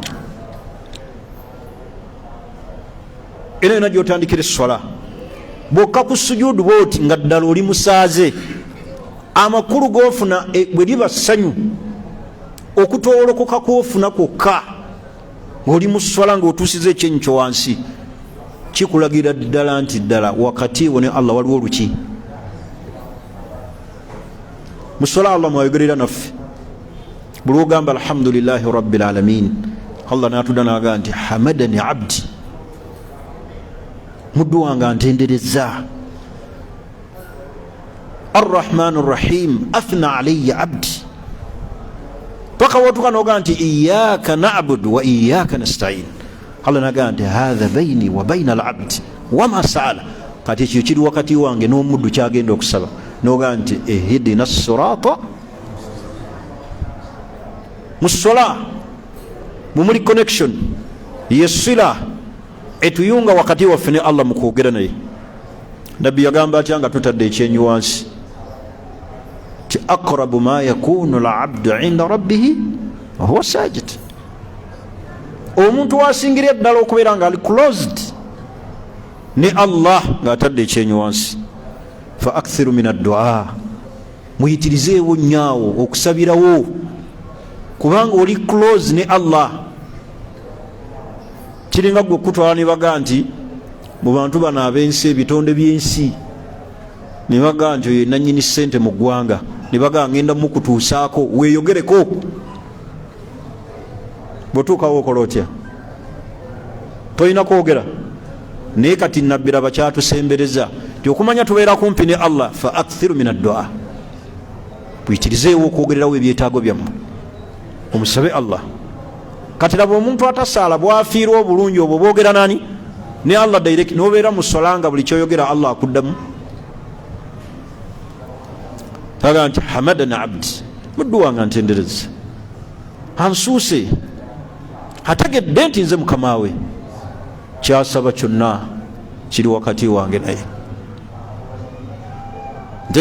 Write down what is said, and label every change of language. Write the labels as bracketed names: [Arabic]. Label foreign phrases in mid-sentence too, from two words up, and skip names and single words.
[Ganda] Era yonna gy'otandikira eswala bwokka ku sujuudu bw'oti nga ddala oli musaaze, amakulu g'ofuna bwe liba ssanyu, okutoolokoka kw'ofuna kwokka ng'oli mu swala ng'otuusiza ekyenyi kyo wansi, kikulagira ddala nti ddala wakati wo ne Allah waliwo oluki. Mu swala Allah mwayogerera naffe buli ogamba [Arabic] الحمد لله رب العالمين, [Ganda] Allah n'atudda n'agamba nti [Arabic] حمدني عبدي, [Ganda] muddu wange antendereza. [Arabic] الرحمن الرحيم أثنى علي عبدي, [Ganda] paka watuka n'ogamba nti [Arabic] إياك نعبد وإياك نستعين. Allah [Ganda] n'agamba nti [Arabic] هذا بيني وبين العبد وما سأل, [Ganda] kati ekyo kiri wakati wange n'omuddu kyagenda okusaba. N'ogamba nti [Arabic] اهدنا الصراط. [Ganda] Mu ssola mumuli connection yesila etuyunga wakati waffe ne Allah mu kwogera naye. Nabbi yagamba atya nga tutadde ekyenyi wansi ti [Arabic] أقرب ما يكون العبد عند ربه وهو ساجد. [Ganda] Omuntu wasingira ddala okubeera nga ali closed ne Allah ng'atadde ekyenyi wansi. [Arabic] فأكثروا من الدعاء, [Ganda] muyitirizeewo nnyawo okusabirawo, kubanga oli close ne Allah. Kiringa gwe okutwala ne baga nti mu bantu bano ab'ensi, ebitonde by'ensi, ne baga nti oyo nannyini ssente mu ggwanga, ne baga ngenda mukutuusaako weeyogereko. Bw'otuukawo okola otya? Tolina kwogera. Naye kati nabbira bakyatusembereza ti okumanya tubeera kumpi ne Allah. [Arabic] فأكثروا من الدعاء, [Ganda] buyitirizeewo okwogererawo ebyetaago byammwe, omusabe Allah. Kati laba omuntu atasaala bwafiirwa obulungi obwo boogera nani ne Allah direct, n'obeera mu sola nga buli kyoyogera Allah akuddamu. Taga nti [Arabic] حمدني عبدي, [Ganda] muddu wange antendereza, ansuuse, ategedde nti nze mukama we, kyasaba kyonna kiri wakati wange naye.